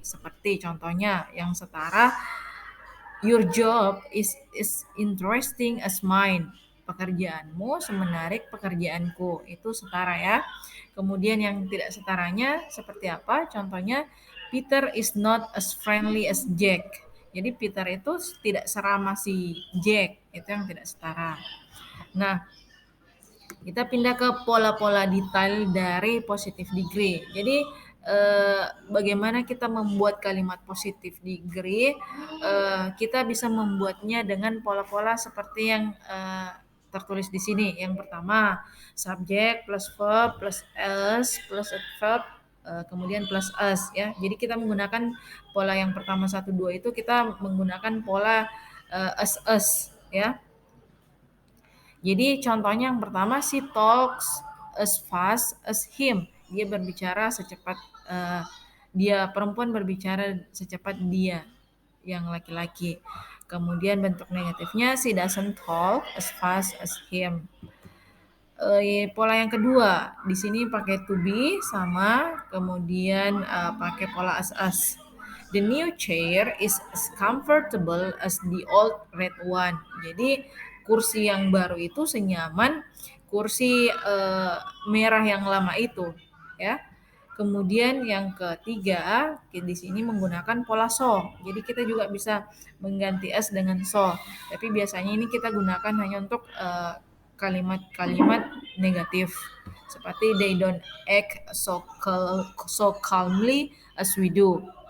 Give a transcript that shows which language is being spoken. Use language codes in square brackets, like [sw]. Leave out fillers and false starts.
[id] Seperti contohnya yang setara, [en] your job is interesting as mine. [id] Pekerjaanmu semenarik pekerjaanku. Itu setara ya. Kemudian yang tidak setaranya seperti apa? [en] Contohnya, Peter is not as friendly as Jack. [id] Jadi Peter itu tidak seramah si Jack. Itu yang tidak setara. Nah, kita pindah ke pola-pola detail dari positive degree. Jadi bagaimana kita membuat kalimat positive degree? Kita bisa membuatnya dengan pola-pola seperti yang tertulis di sini. Yang pertama, subject plus verb plus else plus adverb kemudian plus us ya. Jadi kita menggunakan pola yang pertama 1 2 itu kita menggunakan pola us ya. Jadi contohnya yang pertama, [en] she talks as fast as him. [id] Dia berbicara secepat dia, perempuan berbicara secepat dia yang laki-laki. Kemudian bentuk negatifnya, [en] she doesn't talk as fast as him. [id] Pola yang kedua di sini pakai to be sama, kemudian pakai pola as. [en] The new chair is as comfortable as the old red one. [id] Jadi kursi yang baru itu senyaman kursi merah yang lama itu, ya. Kemudian yang ketiga di sini menggunakan pola so. Jadi kita juga bisa mengganti as dengan so. Tapi biasanya ini kita gunakan hanya untuk kalimat-kalimat negatif seperti [en] they don't act so calmly as we do.